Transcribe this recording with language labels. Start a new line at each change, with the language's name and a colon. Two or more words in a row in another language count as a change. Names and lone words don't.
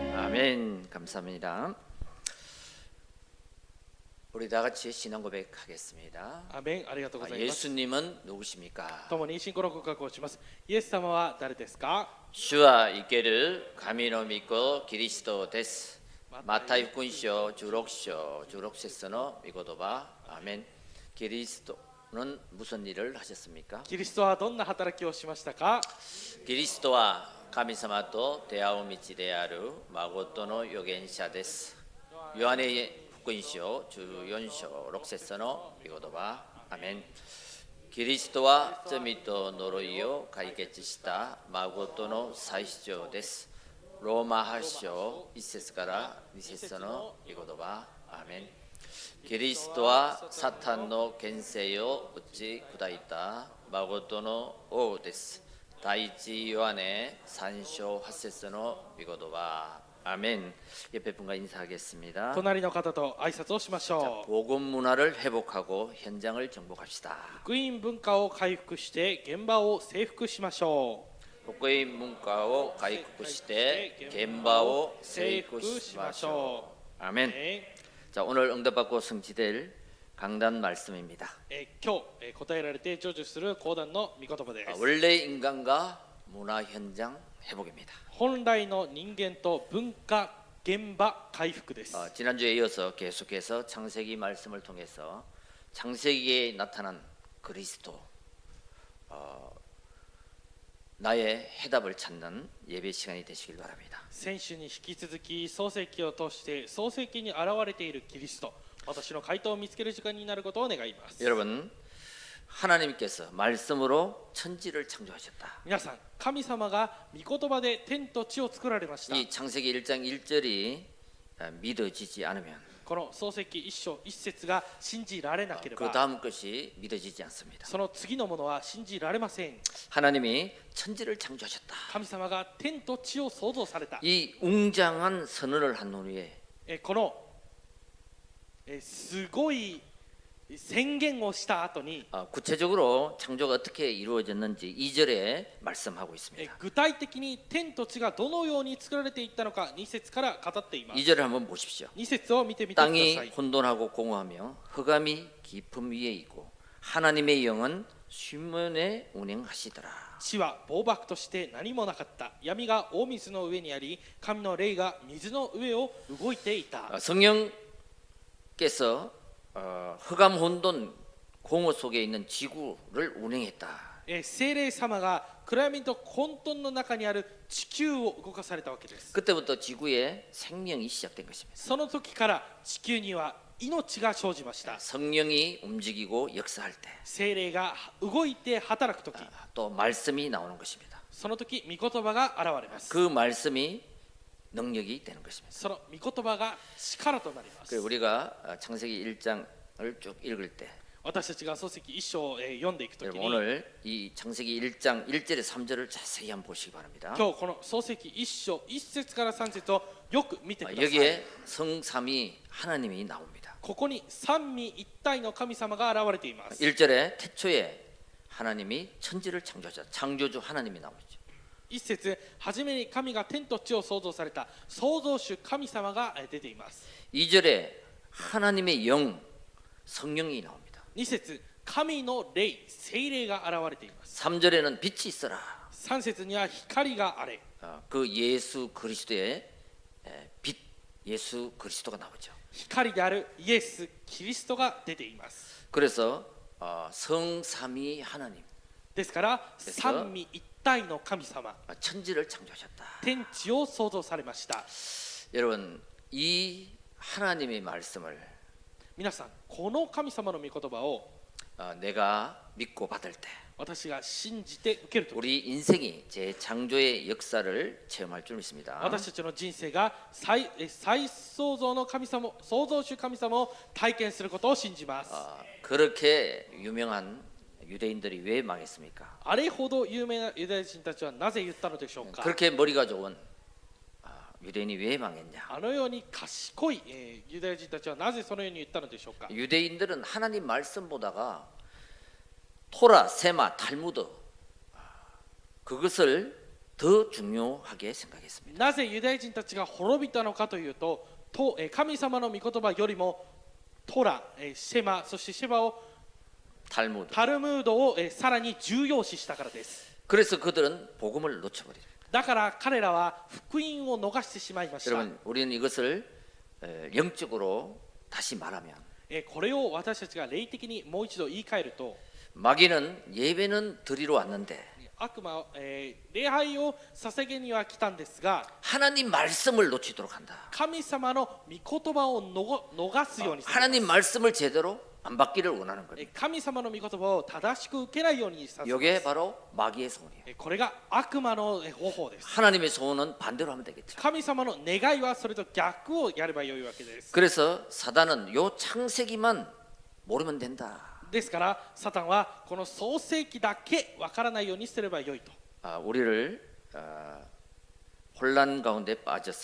Korean: 아멘. 감사합니다. 우리 다 같이 신앙 고백하겠습니다.
Japanese: アメン。ありがとうございます。
Korean: 예수님은 누구십니까?
Japanese: 共に信仰の告白をします。イエス様は誰ですか？
Korean: 주와 있기를
Japanese: 神の御子キリストです。マタイ福音書16章16節の御言葉。
Korean: アメン。キリスト 는 무슨 일을 하셨습니까?
Japanese: キリストはどんな働きをしましたか？ 그리스도와 神様と出会う道である誠の預言者です。ヨハネ福音書14章6節の御言葉。アメン。キリストは罪と呪いを解決した誠の最主張です。ローマ8章1節から2節の御言葉。アメン。キリストはサタンの権勢を打ち砕いた誠の王です。第一ヨハネ3章8節の御言葉。
Korean: アメン。옆에 분과 인사하겠습니다.
Japanese: 隣の方と挨拶をしましょう。
Korean: 복음 문화를 회복하고 현장을 정복합시다.
Japanese: 福音文化を回復して現場を征服しましょう。
Korean: 복음 문화를 회복시켜 현장을
Japanese: 征服しましょう.
Korean: 아멘. 자, 오늘 응답받고 성취될 강단 말씀입니다.
Japanese: 今日答えられて成就する講談の御言葉です。
Korean: 원래 인간과 문화 현장 회복입니다.
Japanese: 本来の人間と文化現場回復です。
Korean: 지난주에 이어서 계속해서 창세기 말씀을 통해서 창세기에 나타난 그리스도 나의 해답을 찾는 예배 시간이 되시길 바랍니다.
Japanese: 先週に引き続き創世記を通して創世記に現れているキリスト、私の回答を見つける時間になることを願います。
Korean: 여러분, 하나님께서 말씀으로 천지를 창조하셨다.
Japanese: 皆さん、神様が御言葉で天と地を作られました。
Korean: 이 창세기 1장 1절이 믿어지지 않으면
Japanese: この創世記1章1節が信じられなけれ
Korean: 그
Japanese: ば
Korean: 다음 것이 믿어지지 않습니다.
Japanese: その次のものは信じられません。
Korean: 하나님이 천지를 창조하셨다.
Japanese: 神様が天と地を創造された。
Korean: 이 웅장한 선언을 한 후에
Japanese: このすごい宣言をした後に
Korean: 구체적으로 창조가 어떻게 이루어졌는지 2절에 말씀하고 있습니다.
Japanese: 具体的に天と地がどのように作られていったのか2節から語っています。
Korean: 2절을 한번 보십시오.
Japanese: 2 節を見てみてくださ
Korean: 땅이
Japanese: い。
Korean: 혼돈하고 공허하며 흑암이 깊음 위에 있고 하나님의 영은 수면에 운행하시더라.
Japanese: 地は暴漠として何もなかった。闇が大水の上にあり、神の霊が水の上を動いていた。
Korean: 성령께서 흑암 혼돈 공허 속에 있는 지구를 운행했다.
Japanese: 聖霊様が暗闇と混沌の中にある地球を動かされたわけです。
Korean: 그때부터 지구에 생명이 시작된 것입니다.
Japanese: その時から地球には命が生じました。
Korean: 성령이 움직이고 역사할 때,
Japanese: 聖霊が動いて働く時、
Korean: 또 말씀이 나오는 것입니다.
Japanese: その時御言葉が現れます。
Korean: 그 말씀이 능력이 되는 것입니다.
Japanese: その御言葉が力となります。
Korean: 그래서 우리가 창세기 1장을 쭉 읽을 때,
Japanese: 私たちが創世記1章を読んでいくとき
Korean: 여러분
Japanese: に、
Korean: 오늘 이 창세기 1장 1절에 3절을 자세히 한번 보시기 바랍니다.
Japanese: 今日この創世記1章1節から3節をよく見てください。
Korean: 여기에 성삼위 하나님이 나옵니다.
Japanese: ここに三位一体の神様が現れています。
Korean: 1절에 태초에 하나님이 천지를 창조하셨다. 창조주 하나님이 나오죠.
Japanese: 一節、はじめに神が天と地を創造された創造主神様が出ています。
Korean: 2절에 하나님의 영 성령이 나옵니다.
Japanese: 2 節、神の霊聖霊が現れています。
Korean: 3절에는 빛이 있어라.
Japanese: 3 節には光があれ。
Korean: 그 예수 그리스도의 빛 예수 그리스도가 나오죠.
Japanese: 光であるイエス・キリストが出ています。
Korean: 그래서 성삼위 하나님
Japanese: ですから三位一体の神様、
Korean: 천지를 창조하셨다.
Japanese: 天地を創造されました。
Korean: 여러분 이 하나님의 말씀을
Japanese: 皆さん、この神様の御言葉を
Korean: 내가 믿고 받을 때
Japanese: 私が信じて受けるとき、
Korean: 우리 인생이 재창조의 역사를 체험할 줄 믿습니다.
Japanese: 私たちの人生が再創造の神様、創造主神様を体験することを信じます。
Korean: 그렇게 유명한 유대인들이 왜 망했습니까?
Japanese: あれほど有名なユダヤ人たちはなぜ言ったのでしょうか。
Korean: 그렇게 머리가 좋은 유대인이 왜 망했냐?
Japanese: あのように賢いユダヤ人たちはなぜそのように言ったのでしょうか。
Korean: 유대인들은 하나님 말씀 보다가 토라, 세마, 탈무드 그것을 더 중요하게 생각했습니다.
Japanese: なぜユダヤ人たちが滅びたのかというと、神様の御言葉よりもトラ、シェマ、そしてシェバを
Korean: 탈무드.
Japanese: タルムードをさらに重要視したからです。
Korean: 그래서 그들은 복음을 놓쳐버립니다.
Japanese: だから彼らは福音を逃してしまいました。
Korean: 여러분, 우리는 이것을 영적으로 다시 말하면
Japanese: これを私たちが霊的にもう一度言い換えると、
Korean: 마귀는 예배는 드리러 왔는데
Japanese: 悪魔は、礼拝を捧げには来たんですが、
Korean: 하나님 말씀을 놓치도록 한다.
Japanese: 神様の御言葉を逃すようにする。
Korean: 하나님 말씀을 제대로 안 받기를 원하는 겁니다.
Japanese: 神様の御言葉を正しく受けないようにさせま
Korean: 이게
Japanese: す。
Korean: 바로 마귀의 소원이에요.
Japanese: これが悪魔の方法です。
Korean: 하나님의 소원은 반대로 하면 되겠죠.
Japanese: 神様の願いはそれと逆をやればよいわけです。
Korean: 그래서 사단은 요 창세기만 모르면 된다.
Japanese: ですからサタンはこの創世記だけわからないようにすればよいと。
Korean: 우리를 혼란 가운데 빠져서